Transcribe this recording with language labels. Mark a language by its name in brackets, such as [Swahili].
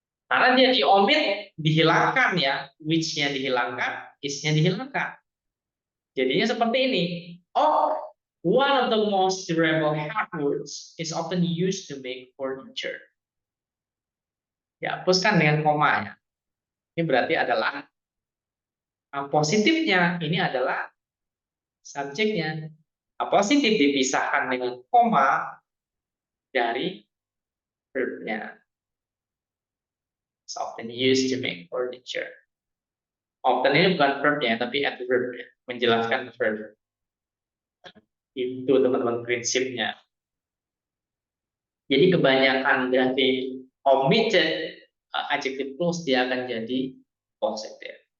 [Indonesian] Karena dia diomit, dihilangkan, ya, which-nya dihilangkan, is-nya dihilangkan. Jadinya seperti ini. [English] Oh, one of the most durable hard words is often used to make furniture. [Indonesian] Ya, hapuskan dengan koma, ya. Ini berarti adalah positifnya, ini adalah subjeknya. Positif dipisahkan dengan koma dari verbnya. [English] It's often used to make furniture. [Indonesian] Often ini bukan verbnya, tapi adverbnya, menjelaskan verb. Itu teman-teman prinsipnya. Jadi kebanyakan dari omitted adjective clause dia akan jadi positif.